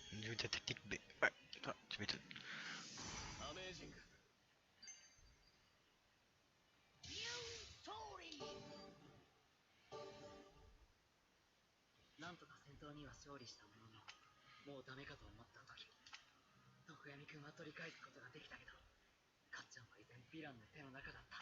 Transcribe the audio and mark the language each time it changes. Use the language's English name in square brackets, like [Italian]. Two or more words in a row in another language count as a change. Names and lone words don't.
[French] vu ta technique B. Ouais, toi, tu m'étonnes. [Japanese] アメージングなんとか戦闘には勝利したものの、もうダメかと思った時、徳闇君は取り返すことができたけど、かっちゃんは依然ヴィランの手の中だった。